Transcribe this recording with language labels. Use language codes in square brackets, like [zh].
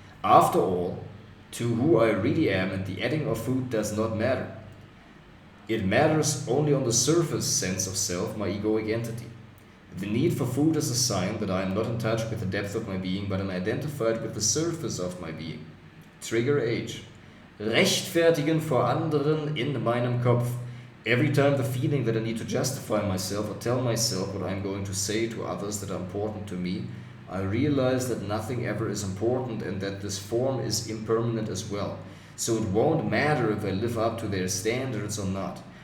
[en] After all, to who I really am, and the adding of food does not matter. It matters only on the surface sense of self, my egoic entity. The need for food is a sign that I am not in touch with the depth of my being, but am identified with the surface of my being. Trigger H. [de] Rechtfertigen vor anderen in meinem Kopf. [en] Every time the feeling that I need to justify myself or tell myself what I'm going to say to others that are important to me, I realize that nothing ever is important and that this form is impermanent as well. So it won't matter if I live up to their standards or not.